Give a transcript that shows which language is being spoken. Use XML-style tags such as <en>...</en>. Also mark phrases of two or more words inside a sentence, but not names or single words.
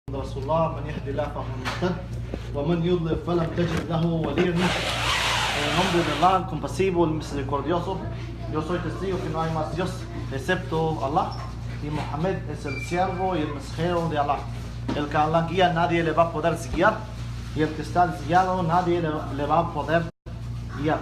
<ar>رسول الله من يهدي الله فهو المهتد ومن يضلل فلن تجد له وليا مرشدا.</ar> <es>En el nombre de Allah, el compasivo, el misericordioso, yo soy testigo que no hay más Dios excepto Allah, y Muhammad es el siervo y el mensajero de Allah. El que Allah guía, nadie le va a poder guiar, y el que está desviado, nadie le va a poder guiar.</es>